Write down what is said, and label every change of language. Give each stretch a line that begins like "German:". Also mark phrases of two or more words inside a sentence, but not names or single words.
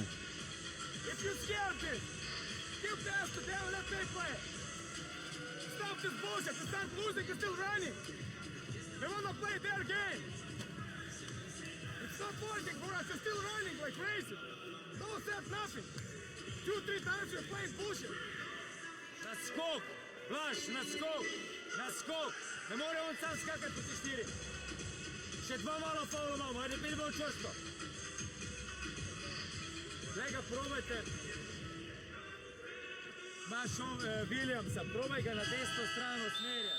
English: If you're scared, still pass to them and let them play. Stop this bullshit. It's not losing, it's still running. They want to play their game. It's not working for us. You're still running like crazy. Don't set nothing. 2-3 times you're playing bullshit.
Slovenian: Naskok. Blaž, naskok. Naskok. Ne more on sam skakati po 4. Še 2 malo faula imamo.
Croatian: Ajde, idemo čvrsto. Njega probajte. Baš Williamsa, probaj ga na desno stranu usmerjati.